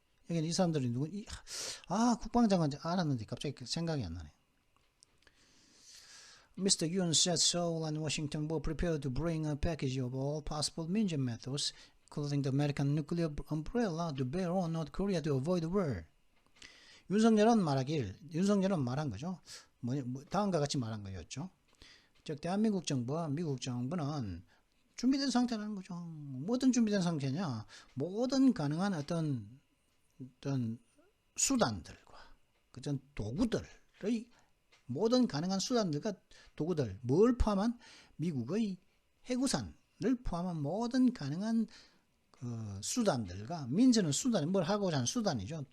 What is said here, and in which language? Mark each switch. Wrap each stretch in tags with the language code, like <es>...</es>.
<ko>여기는 이 사람들이 누구? 국방장관 알았는데 갑자기 생각이 안 나네.</ko> <en>Mr. Yoon said Seoul and Washington were prepared to bring a package of all possible 민준 methods, including the American nuclear umbrella, to bear on North Korea to avoid war.</en> <ko>윤석열은 말한 거죠. 다음과 같이 말한 거였죠. 즉 대한민국 정부와 미국 정부는 준비된 상태라는 거죠. 모든 준비된 상태냐? 모든 가능한 어떤 수단들과 그전 도구들의 모든 가능한 수단들과 도구들 뭘 포함한 미국의 해구산을 포함한 모든 가능한 그 수단들과 민주는 수단이 뭘 하고자 하는 수단이죠.</ko>